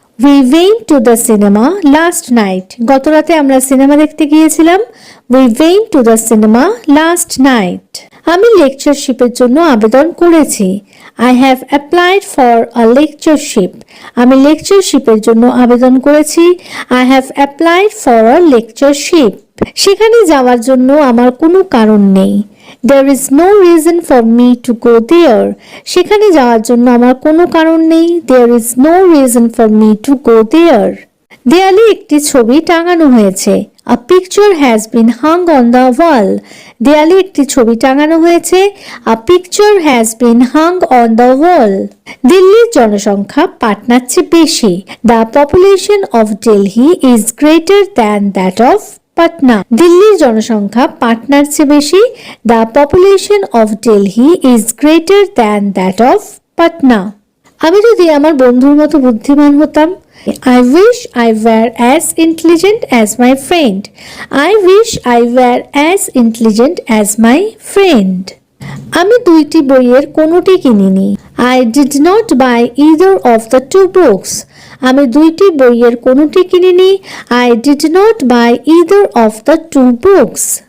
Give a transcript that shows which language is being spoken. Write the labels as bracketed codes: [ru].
[en] We went to the cinema last night. [bn] গতরাতে আমরা cinema দেখতে গিয়েছিলাম। [en] We went to the cinema last night. [bn] আমি লেকচারশিপের জন্য আবেদন করেছি। [en] I have applied for a lectureship. [bn] আমি লেকচারশিপের জন্য আবেদন করেছি। [en] I have applied for a lectureship. [bn] সেখানে যাওয়ার জন্য আমার কোনো কারণ নেই। [en] There is no reason for me to go there. [bn] সেখানে যাওয়ার জন্য আমার কোনো কারণ নেই। [en] There is no reason for me to go there. [bn] দেয়ালে একটি ছবি টাঙানো হয়েছে। [en] A picture has been hung on the wall. [bn] দেয়ালে একটি ছবি টাঙানো হয়েছে। [en] A picture has been hung on the wall. [bn] দিল্লির জনসংখ্যা পাটনার চেয়ে বেশি। [en] The population of Delhi is greater than that of Patna. [bn] দিল্লির জনসংখ্যা পাটনার চেয়ে বেশি। [en] The population of Delhi is greater than that of Patna. [bn] আমি যদি আমার বন্ধুর মতো বুদ্ধিমান হতাম। [en] I wish I were as intelligent as my friend. I wish I were as intelligent as my friend. [bn] আমি দুইটি বইয়ের কোনোটি কিনিনি। [en] I did not buy either of the two books. [bn] আমি দুইটি বইয়ের কোনোটি কিনিনি। [en] I did not buy either of the two books.